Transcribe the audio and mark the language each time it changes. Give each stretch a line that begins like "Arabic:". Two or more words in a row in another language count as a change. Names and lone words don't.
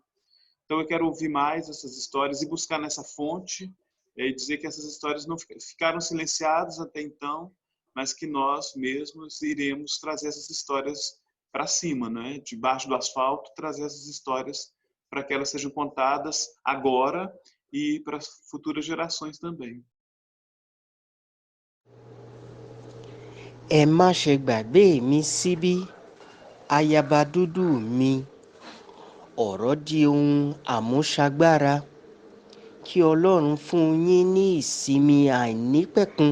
Portuguese: Então eu quero ouvir mais essas histórias e buscar nessa fonte e dizer que essas histórias não ficaram silenciadas até então, mas que nós mesmos iremos trazer essas histórias para cima, né? Debaixo do asfalto, trazer essas histórias para que elas sejam contadas agora e para futuras gerações também.
Yoruba: Ẹ má ṣe gbàgbé mi síbí, ayaba dúdú mi. Ọ̀rọ̀ di ohun àmúṣagbára. Kí Ọlọ́run fún yín ní ìsinmi àìnípẹ̀kun.